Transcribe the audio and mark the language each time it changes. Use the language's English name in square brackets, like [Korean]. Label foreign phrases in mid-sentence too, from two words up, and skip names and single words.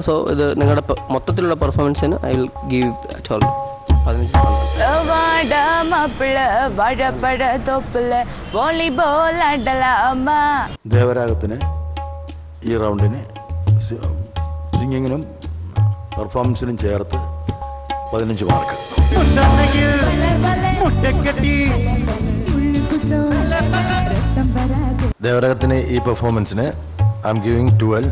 [Malayalam] സോ ഇത് നിങ്ങളുടെ മൊത്തത്തിലുള്ള പെർഫോമൻസിന് [English] I will give at all [Malayalam] 15 [Tamil] வாடா மாப்பிள்ள வாழப்பழ தொப்புல வாலிபால் ஆடலாமா. [Malayalam] ദേവരാഗത്തിന് ഈ റൗണ്ടിന് സിംഗിങ്ങിനും പെർഫോമൻസിനും ചേർത്ത് 15 മാർക്ക്. ദേവരാഗത്തിന് ഈ പെർഫോമൻസിന് [English] I'm giving [Malayalam] 12.